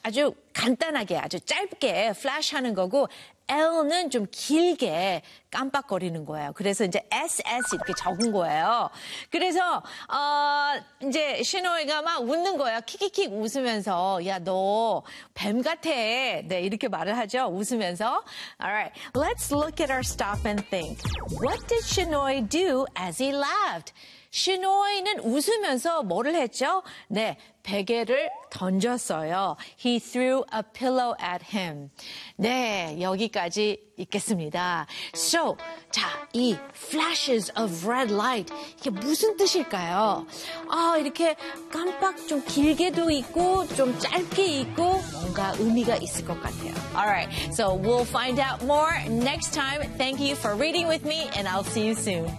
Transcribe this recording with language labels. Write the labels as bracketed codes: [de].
[ko] 아주 간단하게, 아주 짧게 flash 하는 거고, L는 좀 길게 깜빡거리는 거예요. 그래서 이제 SS 이렇게 적은 거예요. 그래서 이제 신호이가 막 웃는 거예요. 킥킥킥 웃으면서 야 너 뱀 같아. 네 이렇게 말을 하죠. 웃으면서. [en] Alright, let's look at our stop and think. What did Shinoy do as he laughed? [ko] 시노이는 웃으면서 뭐를 했죠? 네, 베개를 던졌어요. [en] He threw a pillow at him. [ko] 네, 여기까지 읽겠습니다. So, 자, 이 [en] flashes of red light, [ko] 이게 무슨 뜻일까요? 아, 이렇게 깜빡 좀 길게도 있고, 좀 짧게 있고, 뭔가 의미가 있을 것 같아요. [en] Alright, so we'll find out more next time. Thank you for reading with me, and I'll see you soon.